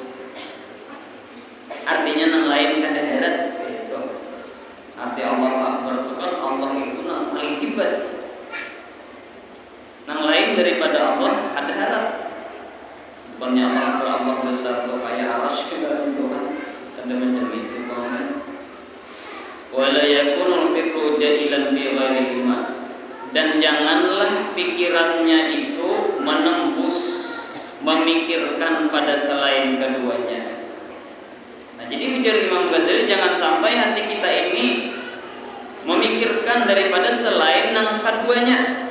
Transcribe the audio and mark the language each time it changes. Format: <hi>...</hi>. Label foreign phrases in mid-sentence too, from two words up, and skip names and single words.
<bjn>Artinya nang lain kada herat. Itu. Arti</bjn> <ar>الله أكبر</ar> <bjn>itu kan Allah itu nang paling hebat. Nang lain daripada Allah kada herat.</bjn> <id>Bukannya Allah besar atau kayak arasy juga itu kan.</id> <bjn>Kada macam itu kan.</bjn> <ar>ولا يكن الفكر جاهلا بغير علم,</ar> <id>dan janganlah pikirannya itu menembus memikirkan pada selain keduanya. Nah, jadi ujar Imam Ghazali, jangan sampai hati kita ini memikirkan daripada selain yang keduanya.</id>